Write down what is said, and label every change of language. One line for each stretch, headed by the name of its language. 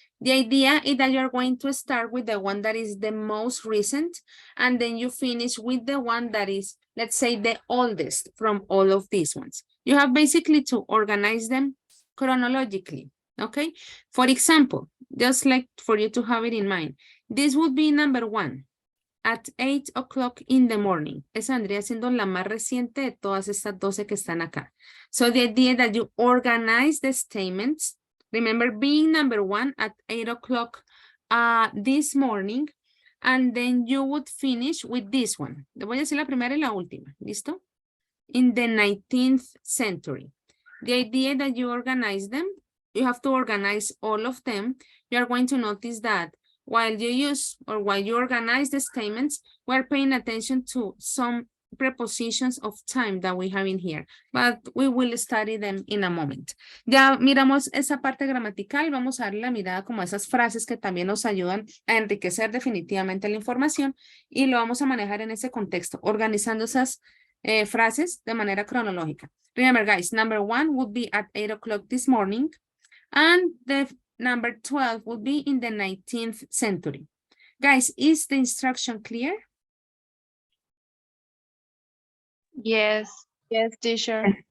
English: The idea is that you're going to start with the one that is the most recent, and then you finish with the one that is, let's say, the oldest from all of these ones. You have basically to organize them chronologically, okay? For example, just like for you to have it in mind, this would be number 1. At 8 o'clock in the morning.
Spanish: Esa vendría siendo la más reciente de todas estas 12 que están acá.
English: So the idea that you organize the statements. Remember being number 1 at 8 o'clock this morning. And then you would finish with this one.
Spanish: Le voy a decir la primera y la última. ¿Listo?
English: In the 19th century. The idea that you organize them, you have to organize all of them. You are going to notice that while you use or while you organize the statements, we're paying attention to some prepositions of time that we have in here, but we will study them in a moment.
Spanish: Ya miramos esa parte gramatical, vamos a darle la mirada como a esas frases que también nos ayudan a enriquecer definitivamente la información y lo vamos a manejar en ese contexto, organizando esas frases de manera cronológica.
English: Remember, guys, number 1 would be at 8 o'clock this morning, and the number 12 would be in the 19th century. Guys, is the instruction clear? Yes, teacher.